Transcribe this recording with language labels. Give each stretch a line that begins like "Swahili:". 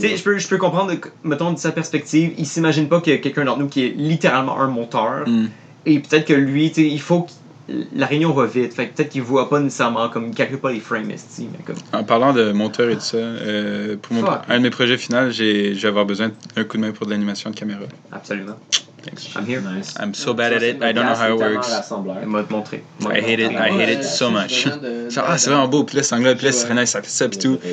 French: Tu sais, je peux comprendre, mettons, de sa perspective, il s'imagine pas qu'il y a quelqu'un d'entre nous qui est littéralement un monteur. Mm. Et peut-être que lui, tu sais, il faut la réunion va vite. Fait que peut-être qu'il voit pas nécessairement, comme il calcule pas les frames, esti, mais comme. En parlant de monteur et tout ça, pour
English: Fuck.
French: un de mes projets finaux, je vais avoir besoin d'un coup de main pour de l'animation de caméra. Absolument.
English: Thanks. I'm here. Nice. I'm so bad at it, I don't know how it works.
French: Il m'a montré.
English: I hate it, I hate it so much.
French: Genre, c'est vraiment beau, puis là, c'est anglais, puis là, c'est nice, ça fait ça, puis tout.